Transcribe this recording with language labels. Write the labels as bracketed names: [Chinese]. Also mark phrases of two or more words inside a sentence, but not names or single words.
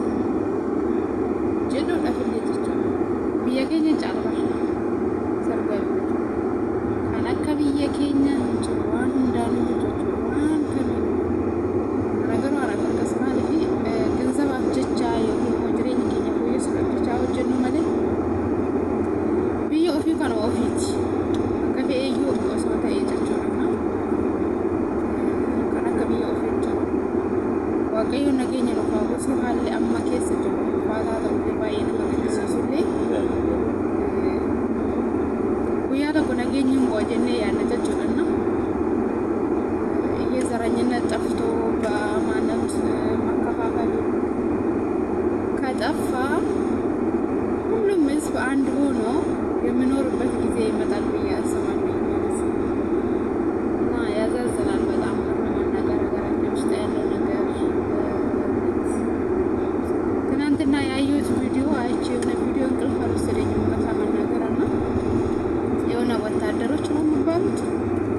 [Oromo] Jedhuudha fillee jechuudha. Biyya keenya caalaa sargaa kan akka biyya keenya jiru waan hundaanuu jechuudha waan kamiin garaagaruu haala akkas maaliif ganzabaaf jecha yookiin jireenya keenya fooyyessuudhaaf jecha hojjennu malee biyya ofii kana ofiiti akka fe'eeyyuu osoo ta'ee jechuudha. Kan akka biyya ofii jiru waaqayyoon nageenya nuuf haa buusu. Haalli amma keessa jiru ulfaataa ta'ullee baay'ee nama gaddisiisullee guyyaa tokko nageenya hin bu'a jennee yaadna jechuudha. [Amharic] የዘረኝነት ጠፍቶ በማንነት መከፋፈል ከጠፋ ሁሉም ህዝብ አንድ ሆኖ የሚኖርበት ጊዜ ይመጣል ብዬ አስባለሁ ማለት ነው። እና ያሳዝናል በጣም ለመናገር ሀገራችን ውስጥ ያለው ነገር። ትናንትና ያየሁት ቪዲዮ አይቼ የሆነ ቪዲዮ እንቅልፍ አልወሰደኝም ለመናገር እና የሆነ ወታደሮች ነው የሚባሉት